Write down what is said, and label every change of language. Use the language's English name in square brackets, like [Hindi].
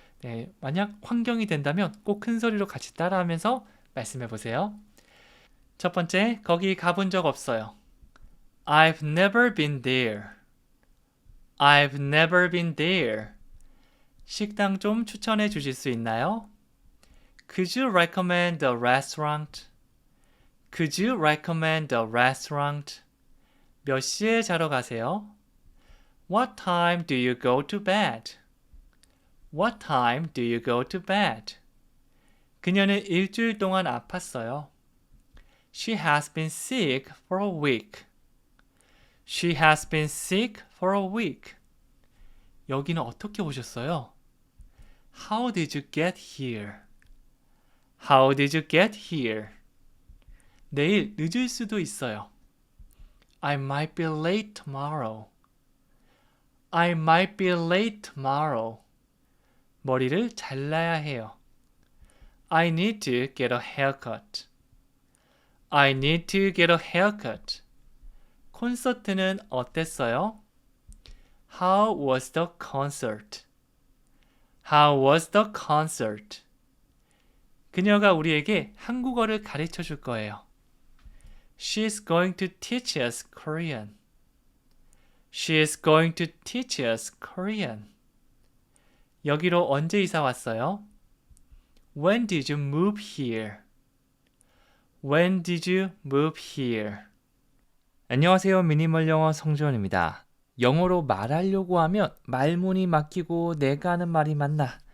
[Korean] 네, 만약 환경이 된다면 꼭 큰 소리로 같이 따라하면서 말씀해 보세요. 첫 번째, 거기 가본 적 없어요. [English] I've never been there. I've never been there. [Korean] 식당 좀 추천해 주실 수 있나요? [English] Could you recommend a restaurant? Could you recommend a restaurant? [Korean] 몇 시에 자러 가세요? [English] What time do you go to bed? What time do you go to bed? [Korean] 그녀는 일주일 동안 아팠어요. [English] She has been sick for a week. She has been sick for a week. [Korean] 여기는 어떻게 오셨어요? [English] How did you get here? How did you get here? [Korean] 내일 늦을 수도 있어요. [English] I might be late tomorrow. I might be late tomorrow. 머리를 잘라야 해요. I need to get a haircut. I need to get a haircut. 콘서트는 어땠어요? How was the concert? How was the concert? [Korean] 그녀가 우리에게 한국어를 가르쳐 줄 거예요. [English] She's going to teach us Korean. She's going to teach us Korean. [Korean] 여기로 언제 이사 왔어요? [English] When did you move here? When did you move here? 안녕하세요. [Korean] 미니멀 영어 성주원입니다. 영어로 말하려고 하면 말문이 막히고 내가 하는 말이 맞나